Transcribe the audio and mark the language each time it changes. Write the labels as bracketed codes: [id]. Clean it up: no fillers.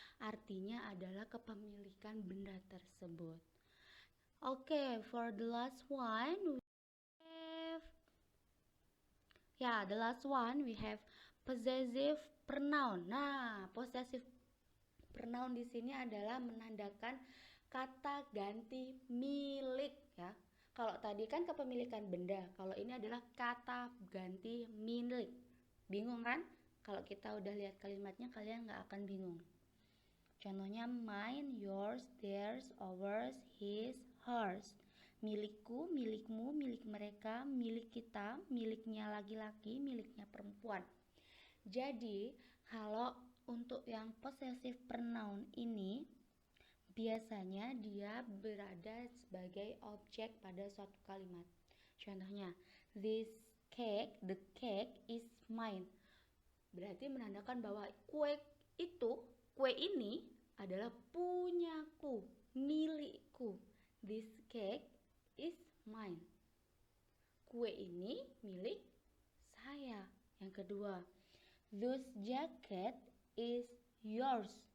[id] Artinya adalah kepemilikan benda tersebut. [en] Okay, for the last one we have the last one we have possessive pronoun. [id] Nah, possessive pronoun di sini adalah menandakan kata ganti milik ya. Kalau tadi kan kepemilikan benda, kalau ini adalah kata ganti milik. Bingung kan? Kalau kita udah lihat kalimatnya kalian nggak akan bingung. Contohnya mine, yours, theirs, ours, his, hers. Milikku, milikmu, milik mereka, milik kita, miliknya laki-laki, miliknya perempuan. Jadi kalau untuk yang possessive pronoun ini biasanya dia berada sebagai objek pada suatu kalimat. Contohnya, [en] this cake, the cake is mine. [id] Berarti menandakan bahwa kue ini adalah punyaku, milikku. [en] This cake is mine. [id] Kue ini milik saya. Yang kedua, [en] those jacket is yours.